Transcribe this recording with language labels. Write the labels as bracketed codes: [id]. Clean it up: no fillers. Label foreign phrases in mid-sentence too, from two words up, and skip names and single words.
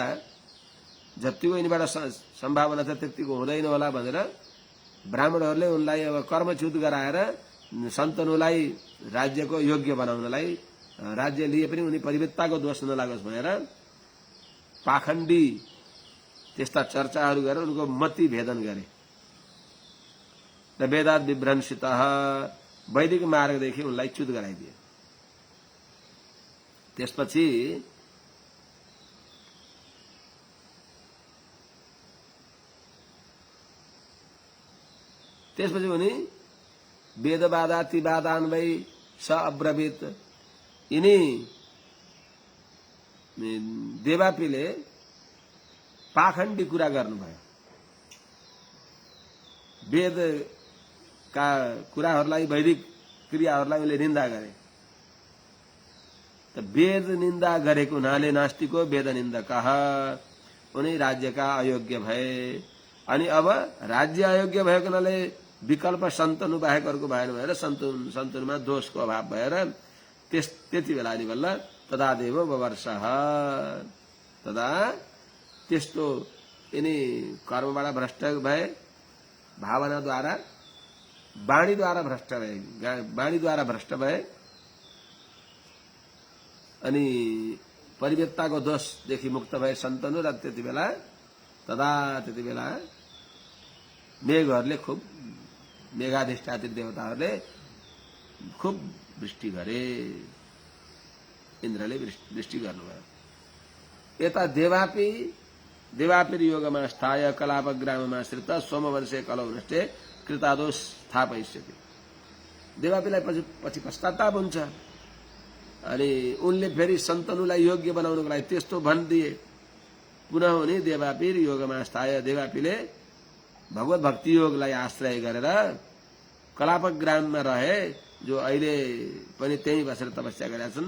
[ne] जतिको यिनीबाट सम्भावना छ त्यतिको हुँदैन होला भनेर ब्राह्मणहरूले उनलाई अब कर्मच्युत गराएर सन्तनुलाई राज्यको योग्य बनाउनलाई, राज्य लिए पनि उनी परिवेत्ताको दोष नलागोस् भनेर पाखण्डी त्यस्ता चर्चाहरू गरेर उनको मति भेदन गरे र [sa] वेदात विभ्रंसितः, [ne] वैदिक मार्गदेखि उनलाई च्युत गराइदिए। त्यसपछि उनी [sa] वेदवादातिवादान वै स अब्रवीत, [ne] यिनी देवापीले पाखण्डी कुरा गर्नुभयो। वेदका कुराहरूलाई, वैदिक क्रियाहरूलाई उनले निन्दा गरे। त वेद निन्दा गरेको हुनाले [sa] नास्तिको वेद निन्दकः, [ne] उनी राज्यका अयोग्य भए। अनि अब राज्य अयोग्य भएको हुनाले विकल्प सन्तनु बाहेक अर्को भएन भनेर सन्तनुमा दोषको अभाव भएर त्यति बेला नि बल्ल [sa] तदा देव वर्षः, [ne] तदा त्यस्तो यिनी कर्मबाट भ्रष्ट भए, भावनाद्वारा, वाणीद्वारा भ्रष्ट भए अनि परिवेत्ताको दोषदेखि मुक्त भए सन्तनु, र त्यति बेला तदा त्यति बेला मेघहरूले खुब मेघाधिष्ठात्री देवताहरूले खुब वृष्टि गरे, इन्द्रले वृष्टि गर्नुभयो। [sa] यता देवापिर योगमा स्थाय कलापग्राममा श्रित सोमवंशे कलौ नष्टे कृतादो स्थापयिष्यति। [ne] देवापीलाई पछि पश्चाताप हुन्छ अनि उनले फेरि सन्तनुलाई योग्य बनाउनको लागि त्यस्तो भनिदिए। पुनः उनी [sa] देवापीर योगमा स्थाय, [ne] देवापीले भगवत भक्ति योगलाई आश्रय गरेर कलापग्राममा रहे, जो अहिले पनि त्यही बसेर तपस्या गरेका छन्।